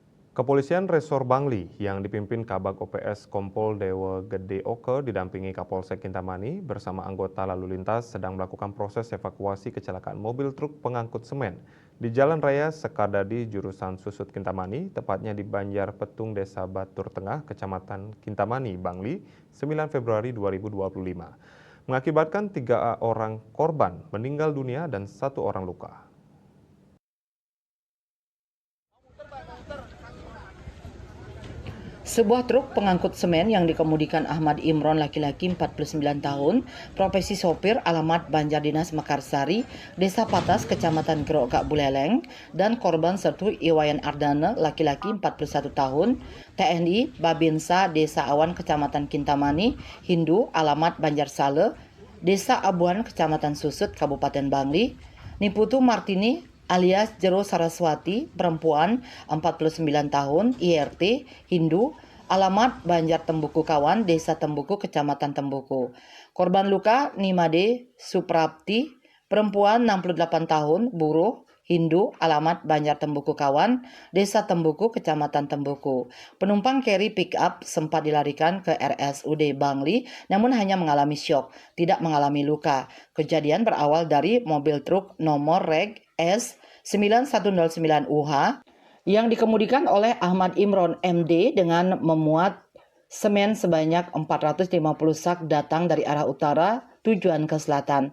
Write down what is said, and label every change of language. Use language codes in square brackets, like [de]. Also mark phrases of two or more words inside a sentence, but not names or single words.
[id] Kepolisian Resor Bangli yang dipimpin Kabag OPS Kompol Dewa Gede Oke didampingi Kapolsek Kintamani bersama anggota lalu lintas sedang melakukan proses evakuasi kecelakaan mobil truk pengangkut semen di Jalan Raya Sekardadi jurusan Susut Kintamani, tepatnya di Banjar Petung Desa Batur Tengah, Kecamatan Kintamani, Bangli, 9 Februari 2025. Mengakibatkan 3 orang korban meninggal dunia dan 1 orang luka. Sebuah truk pengangkut semen yang dikemudikan Ahmad Imron laki-laki 49 tahun, profesi sopir, alamat Banjar Dinas Mekarsari, Desa Patas, Kecamatan Gerogak Buleleng, dan korban sertu Iwayan Ardana laki-laki 41 tahun, TNI Babinsa Desa Awan Kecamatan Kintamani, Hindu, alamat Banjar Sale, Desa Abuan Kecamatan Susut Kabupaten Bangli, Niputu Martini alias Jero Saraswati, perempuan 49 tahun, IRT, Hindu, alamat Banjar Tembuku Kawan, Desa Tembuku, Kecamatan Tembuku. Korban luka Nimade Suprapti, perempuan 68 tahun, buruh, Hindu, alamat Banjar Tembuku Kawan, Desa Tembuku, Kecamatan Tembuku. Penumpang carry pick up sempat dilarikan ke RSUD Bangli, namun hanya mengalami syok, tidak mengalami luka. Kejadian berawal dari mobil truk nomor reg S 9109 UH yang dikemudikan oleh Ahmad Imron MD dengan memuat semen sebanyak 450 sak datang dari arah utara tujuan ke selatan.